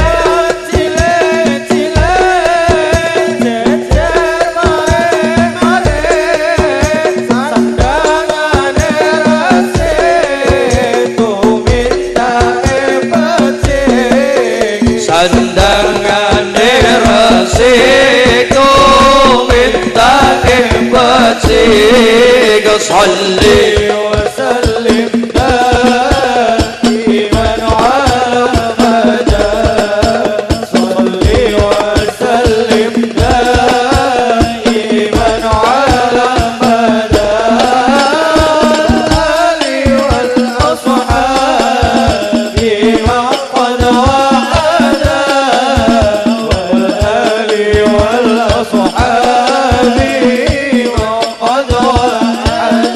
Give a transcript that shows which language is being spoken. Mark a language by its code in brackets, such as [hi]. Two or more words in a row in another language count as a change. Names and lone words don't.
[jv] cilik-cilik jejer mare-mare sandangane rasik tumindake becik sandangane rasik tumindake becik salli [ar] وسلم دائما على أحمد صل وسلم دائما على أحمد الآل والأصحاب من قد وحد والآل والأصحاب من قد وحد